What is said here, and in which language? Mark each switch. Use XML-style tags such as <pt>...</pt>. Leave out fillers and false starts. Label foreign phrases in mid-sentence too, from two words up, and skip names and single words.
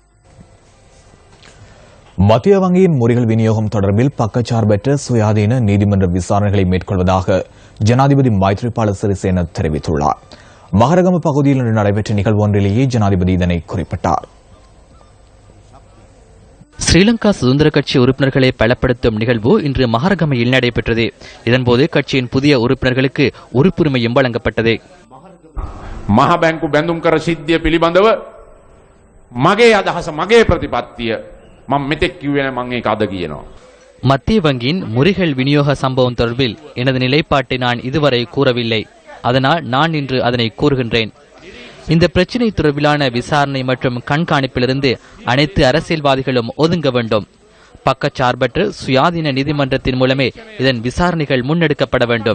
<ta>மத்திய வங்கியின் முறைகள் விநியோகம் தொடர்பில் பக்கச்சார்பற்ற சுயாதீன நீதிமன்ற விசாரணைகளை மேற்கொள்வதாக ஜனாதிபதி மைத்ரிபால சிறிசேன தெரிவித்துள்ளார். மகரகம பகுதியில் இன்று நடைபெற்ற நிகழ்வு ஒன்றிலேயே ஜனாதிபதி இதனை குறிப்பிட்டார். ஸ்ரீலங்கா சுதந்திர கட்சி உறுப்பினர்களை பலப்படுத்தும் நிகழ்வு இன்று மகரகமையில் நடைபெற்றது. இதன்போது கட்சியின் புதிய உறுப்பினர்களுக்கு உறுப்புரிமையும் வழங்கப்பட்டது.</ta> <si>මහ බැංකු බැඳුම් කර සිද්ධිය පිළිබඳව මගේ අදහස මගේ ප්‍රතිපත්තිය මම මෙතෙක් කිව්වේ නැහැ, මම ඒක අද කියනවා.</si> <ta>மத்திய வங்கியின் முறிகள் விநியோக சம்பவம் தொடர்பில் எனது நிலைப்பாட்டை நான் இதுவரை கூறவில்லை. அதனால் நான் இன்று அதனை கூறுகின்றேன். இந்த பிரச்சினை தொடர்பிலான விசாரணை மற்றும் கண்காணிப்பிலிருந்து அனைத்து அரசியல்வாதிகளும் ஒதுங்க வேண்டும். பக்கச்சார்பற்ற சுயாதீன நீதிமன்றத்தின் மூலமே இதன் விசாரணைகள் முன்னெடுக்கப்பட வேண்டும்.</ta>